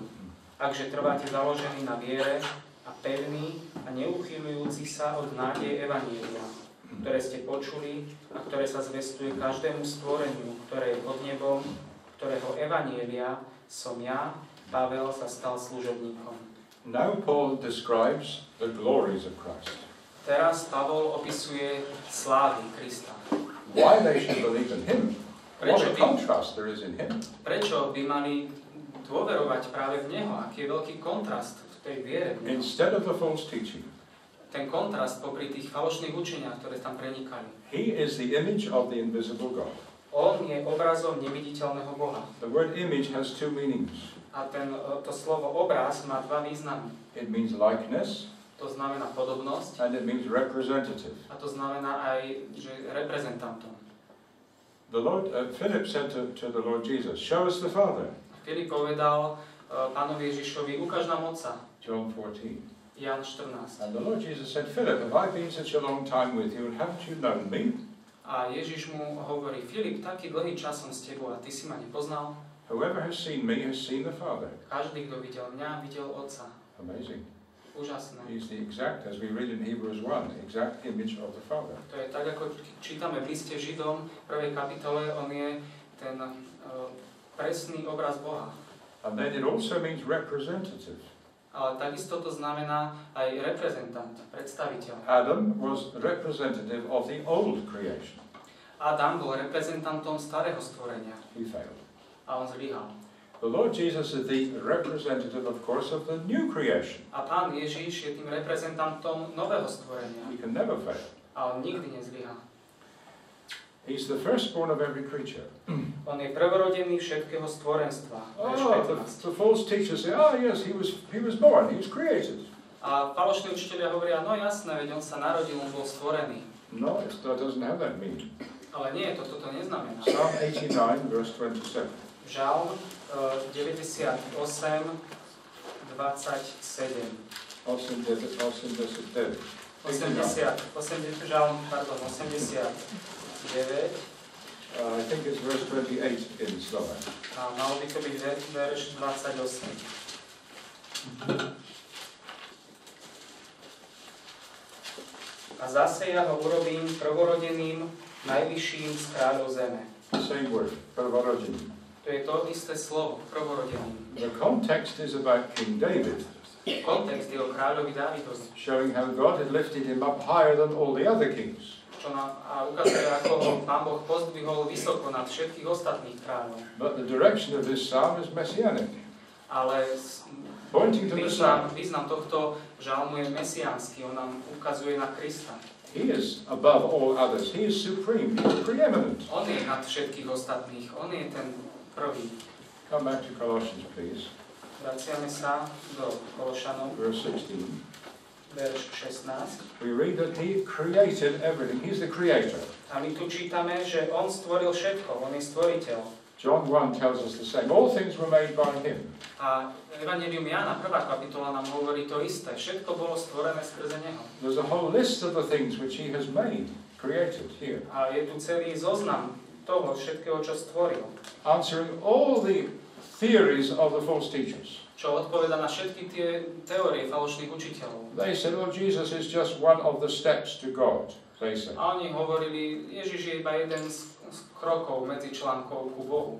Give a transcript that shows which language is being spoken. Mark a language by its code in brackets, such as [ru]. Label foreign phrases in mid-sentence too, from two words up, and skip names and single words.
[sk] Akže trváte založení na viere a pevný a neuchýľujúci sa od nádeje evanjelia, ktoré ste počuli a ktoré sa zvestuje každému stvoreniu, ktoré je pod nebom, ktorého evanjelia som ja, Pavel, sa stal služobníkom. [en] Now Paul describes the glories of Christ. [sk] Teraz Pavol opisuje slávy Krista. [en] Why they should believe in him. What a [sk] Prečo by, [en] contrast there is in him. [sk] prečo by mali dôverovať práve v Neho? Aký je veľký kontrast v tej viere v Neho? [en] Instead of the false teaching. [sk] Ten kontrast popri tých falošných učeniach, ktoré tam prenikali. [en] He is the image of the invisible God. [sk] On je obrazom neviditeľného Boha. [en] The word image has two meanings. [sk] A to slovo obraz má dva významy. [en] It means likeness [sk] To znamená podobnosť [en] and it means representative. [sk] a to znamená aj, že reprezentantom. [en] The Lord, Philip said to the Lord Jesus, show us the Father. [sk] Filip povedal pánovi Ježišovi, ukáž nám Otca. [en] John 14. [sk] Jan 14. [en] And the Lord Jesus said, Philip, have I been such a long time with you and haven't you known me? [sk] A Ježiš mu hovorí, Filip, taký dlhý čas som s tebou a ty si ma nepoznal. [en] Whoever has seen me has seen the Father. [sk] Každý, kto videl mňa, videl Otca. [en] Amazing. [sk] Úžasné. [en] He's the exact, as we read in Hebrews 1, the exact image of the Father. [sk] To je tak, ako čítame v liste Židom, v prvej kapitole, on je ten presný obraz Boha. [en] And then it also means representative. [sk] Ale takisto to znamená aj reprezentant, predstaviteľ. [en] Adam was representative of the old creation. [sk] Adam bol reprezentantom starého stvorenia [en] He failed. [sk] a on zlyhal. [en] The Lord Jesus is the representative, of course, of the new creation. [sk] A Pán Ježiš je tým reprezentantom nového stvorenia [en] He can never fail. [sk] a on nikdy nezlyhá. [en] He's the firstborn of every creature. [sk] On je prvorodený všetkého stvorenstva. Verš [en] Oh, 15. the false teachers say, oh yes, he was born, he was created. [sk] A falošní učitelia hovoria, no jasné, veď on sa narodil, on bol stvorený. [en] No, it doesn't have that meaning. [sk] Ale nie, toto to neznamená. [en] Psalm 89, verse 27. [sk] Žalm 98, 27. 89, [en] I think it's verse 28 in Slovak. [sk] a malo by to byť verš 28. A zase ja ho urobím prvorodeným, najvyšším z kráľov zeme. [en] The same word, [sk] prvorodený. To je to isté slovo, prvorodeným. [en] The context is about King David, [sk] Kontext je o kráľovi Dávidovi, [en] showing how God had lifted him up higher than all the other kings. [sk] čo nám ukazuje, ako ho Pán Boh pozdvihol vysoko nad všetkých ostatných kráľov. [en] But the direction of this psalm is messianic, [sk] Ale [en] pointing to the Son. [sk] význam tohto žalmu je mesiánsky, on nám ukazuje na Krista. [en] He is above all others. He is supreme. He is preeminent. [sk] On je nad všetkých ostatných, on je ten prvý. [en] Come back to Colossians, please. [sk] Vraciame sa do Kološanov, [en] Verse 16. [sk] verš 16. [en] We read that He created everything. He's the creator. [sk] A my tu čítame, že on stvoril všetko, on je stvoriteľ. [en] John 1 tells us the same. All things were made by Him. [sk] A Evangelium Jána, 1. kapitola nám hovorí to isté. Všetko bolo stvorené skrze neho. [en] There's a whole list of the things which He has made, created here, [sk] A je tu celý zoznam toho všetkého, čo stvoril. [en] answering all the theories of the false teachers. [sk] Čo odpoveda na všetky tie teórie falošných učiteľov. [en] They said, oh, Jesus is just one of the steps to God, they said. [sk] A oni hovorili, Ježiš je iba jeden z krokov medzi článkov ku Bohu.